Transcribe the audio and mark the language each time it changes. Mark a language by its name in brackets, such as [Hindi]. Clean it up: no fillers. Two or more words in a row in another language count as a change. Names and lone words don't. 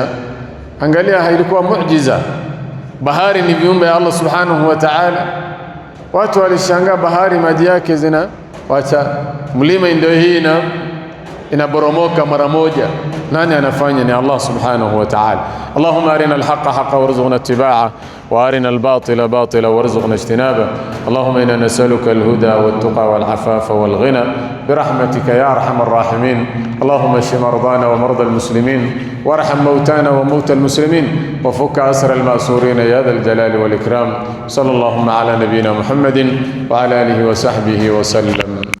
[Swahili] Angalia, ilikuwa muujiza. Bahari ni viumbe ya Allah [Arabic] سبحانه وتعالى. [Swahili] Watu walishangaa, bahari maji yake wacha, mlima ndio hii inaboromoka mara moja. Nani anafanya? Ni Allah [Arabic] سبحانه وتعالى. اللهم أرنا الحق حقا وارزقنا اتباعه وأرنا الباطل باطلا وارزقنا اجتنابه. اللهم إنا نسألك الهدى والتقى والعفاف والغنى برحمتك يا أرحم الراحمين. اللهم اشف مرضانا ومرضى المسلمين وارحم موتانا وموتى المسلمين وفك أسرى المأسورين يا ذا الجلال والإكرام. صلى الله على نبينا محمد وعلى آله وصحبه وسلم.